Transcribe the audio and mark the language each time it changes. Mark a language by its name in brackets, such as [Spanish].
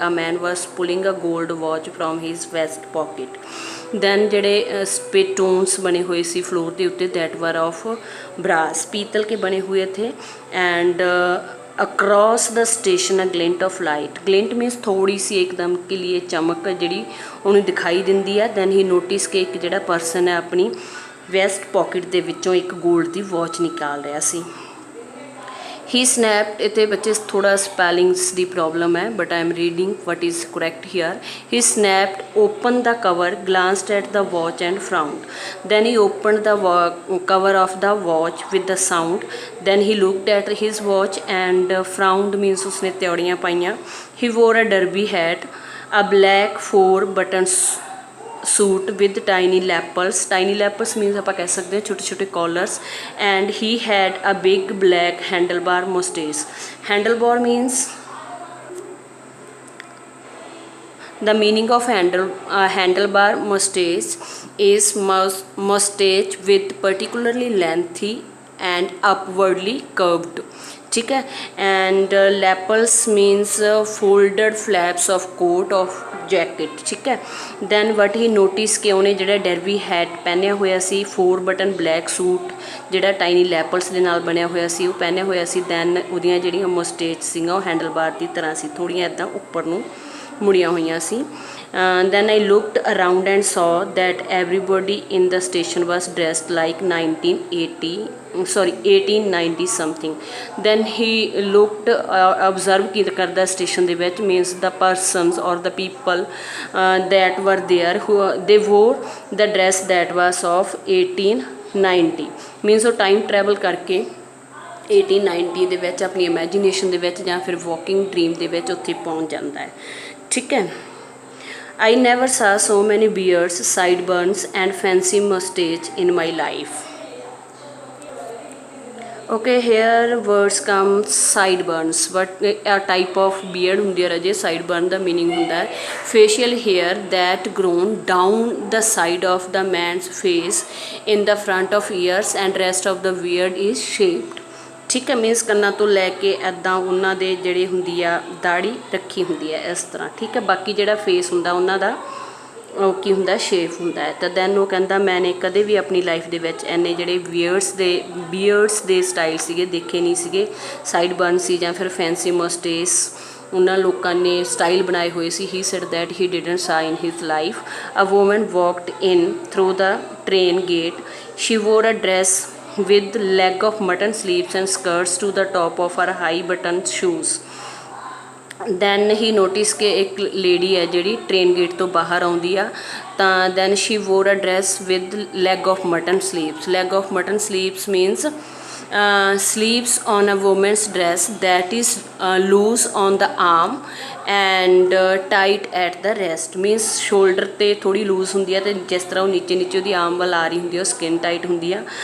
[English] A man was pulling a gold watch from his vest pocket. [Hindi] Then ਜਿਹੜੇ स्पिटून्स बने हुए sea floor के उत्ते, [English] that were of brass, [Hindi] पीतल के बने हुए थे. [English] And across the station a glint of light. [Hindi] Glint मीनस थोड़ी सी एकदम के लिए चमक [Punjabi] ਜਿਹੜੀ ਉਹਨੂੰ ਦਿਖਾਈ ਦਿੰਦੀ ਆ. ਦੈਨ ਹੀ ਨੋਟਿਸ ਕਿ ਇੱਕ ਜਿਹੜਾ ਪਰਸਨ ਹੈ ਆਪਣੀ ਵੈਸਟ ਪੋਕਿਟ ਦੇ ਵਿੱਚੋਂ ਇੱਕ 골ਡ ਦੀ ਵਾਚ ਨਿਕਾਲ ਰਿਹਾ ਸੀ. ਹੀ ਸਨੈਪਡ, ਇੱਥੇ ਬੱਚੇ ਥੋੜਾ ਸਪੈਲਿੰਗਸ ਦੀ ਪ੍ਰੋਬਲਮ ਹੈ, [English] But I am reading what is correct here. He snapped, open the cover, glanced at the watch and frowned. Then he opened the cover of the watch with the sound. Then he looked at his watch and frowned means [Hindi] उसने त्योड़ियाँ पाइयाँ. [English] He wore a derby hat, a black 4-button suit with tiny lapels. Tiny lapels means [Punjabi] ਆਪਾਂ ਕਹਿ ਸਕਦੇ ਹਾਂ ਛੋਟੇ ਛੋਟੇ [English] collars. And he had a big black handlebar mustache. Handlebar means the meaning of handlebar mustache is mustache with particularly lengthy and upwardly curved. [Hindi] ठीक है. [English] And lapels means folded flaps of coat of jacket. [Hindi] ठीक है. [English] then what he notice [Punjabi] कि उन्हें ਜਿਹੜਾ Derby hat ਪਹਿਨਿਆ ਹੋਇਆ ਸੀ, 4 button black suit ਜਿਹੜਾ ਟਾਈਨੀ ਲੈਪਲਸ ਦੇ ਨਾਲ ਬਣਿਆ ਹੋਇਆ ਸੀ ਉਹ ਪਹਿਨਿਆ ਹੋਇਆ ਸੀ. ਦੈਨ ਉਹਦੀਆਂ ਜਿਹੜੀਆਂ ਮਸਟੇਚ ਸੀਗੀਆਂ ਉਹ ਹੈਂਡਲਬਾਰ ਦੀ ਤਰ੍ਹਾਂ ਸੀ, ਥੋੜ੍ਹੀਆਂ ਇੱਦਾਂ ਉੱਪਰ ਨੂੰ ਮੁੜੀਆਂ ਹੋਈਆਂ ਸੀ. [English] Then I looked around and saw that everybody in the station was dressed like 1890 something. Then he looked, observe [Punjabi] ਕੀ ਕਰਦਾ ਸਟੇਸ਼ਨ ਦੇ ਵਿੱਚ, [English] means the persons or the people that were there, who they wore the dress that was of 1890. [Punjabi] means ਉਹ time travel ਕਰਕੇ 1890 ਦੇ ਵਿੱਚ ਆਪਣੀ imagination ਦੇ ਵਿੱਚ ਜਾਂ ਫਿਰ ਵਾਕਿੰਗ ਡ੍ਰੀਮ ਦੇ ਵਿੱਚ ਉੱਥੇ ਪਹੁੰਚ ਜਾਂਦਾ ਹੈ. ਠੀਕ ਹੈ. [English] I never saw so many beards, sideburns and fancy mustache in my life. Okay, here words come sideburns, but a type of beard [Punjabi] ਹੁੰਦੀ ਹੈ ਰਾਜੇ. [English] sideburn ਦਾ meaning ਹੁੰਦਾ ਹੈ facial hair that grown down the side of the man's face in the front of ears, and rest of the beard is shaped. [Punjabi] ਠੀਕ ਹੈ. Means ਕੰਨਾਂ ਤੋਂ ਲੈ ਕੇ ਇੱਦਾਂ ਉਹਨਾਂ ਦੇ ਜਿਹੜੇ ਹੁੰਦੀ ਆ ਦਾੜੀ ਰੱਖੀ ਹੁੰਦੀ ਹੈ ਇਸ ਤਰ੍ਹਾਂ. ਠੀਕ ਹੈ. ਬਾਕੀ ਜਿਹੜਾ ਫੇਸ ਹੁੰਦਾ ਉਹਨਾਂ ਦਾ ਉਹ ਕੀ ਹੁੰਦਾ, ਸ਼ੇਪ ਹੁੰਦਾ ਹੈ. ਤਾਂ ਦੈਨ ਉਹ ਕਹਿੰਦਾ ਮੈਨੇ ਕਦੇ ਵੀ ਆਪਣੀ ਲਾਈਫ ਦੇ ਵਿੱਚ ਇੰਨੇ ਜਿਹੜੇ ਬੀਅਰਡਸ ਦੇ ਸਟਾਈਲ ਸੀਗੇ ਦੇਖੇ ਨਹੀਂ ਸੀਗੇ. ਸਾਈਡ ਬਰਨ ਸੀ ਜਾਂ ਫਿਰ ਫੈਂਸੀ ਮਸਟੇਸ ਉਹਨਾਂ ਲੋਕਾਂ ਨੇ ਸਟਾਈਲ ਬਣਾਏ ਹੋਏ ਸੀ. [English] He said that he didn't saw in his life. A woman walked in through the train gate. She wore a dress with leg of mutton sleeves and skirts to the top of her high button shoes. Then he noticed [Punjabi] ਕਿ ਇੱਕ lady ਹੈ ਜਿਹੜੀ train gate ਤੋਂ ਬਾਹਰ ਆਉਂਦੀ ਆ. [English] ਤਾਂ then she wore a dress with leg of mutton sleeves. leg of mutton sleeves means sleeves on a woman's dress that is loose on the arm and tight at the wrist. [Punjabi] means shoulder ਤੇ ਥੋੜੀ loose ਹੁੰਦੀ ਆ, ਤੇ ਜਿਸ ਤਰ੍ਹਾਂ ਉਹ ਨੀਚੇ ਉਹਦੀ ਆਰਮ ਵੱਲ ਆ ਰਹੀ ਹੁੰਦੀ ਆ ਉਹ ਸਕਿਨ ਟਾਈਟ ਹੁੰਦੀ ਆ.